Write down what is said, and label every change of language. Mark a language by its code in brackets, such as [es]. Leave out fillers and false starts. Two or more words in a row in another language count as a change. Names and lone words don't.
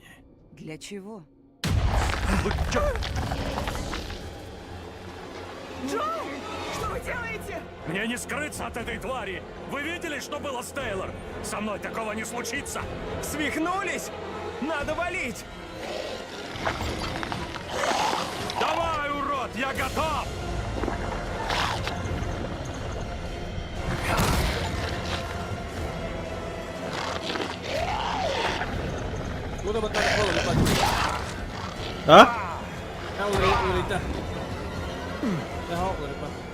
[ru] Для чего? Джо! Что вы делаете? Мне не скрыться от этой твари! Вы видели, что было с Тейлор? Со мной такого не случится! Свихнулись? Надо валить! Давай, урод, я готов! [id] Udah bentar gua lupa. Hah? Ya udah dah. Ya hok lupa.